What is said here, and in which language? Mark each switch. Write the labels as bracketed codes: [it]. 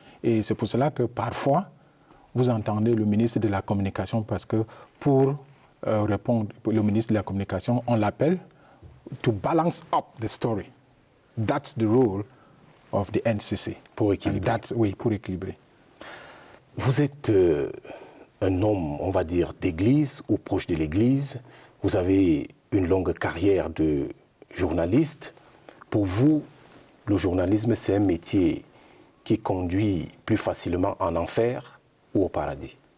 [fr] Et c'est pour cela que parfois, vous entendez le ministre de la Communication, parce que pour répondre, le ministre de la Communication, on l'appelle [en] to balance up the story. That's the role of the NCC. [fr] Pour équilibrer. Oui, pour équilibrer. Vous êtes un homme, on va dire, d'église ou proche de l'église. Vous avez une longue carrière de journaliste. Pour vous, le journalisme, c'est un métier qui conduit plus facilement en enfer ou au paradis?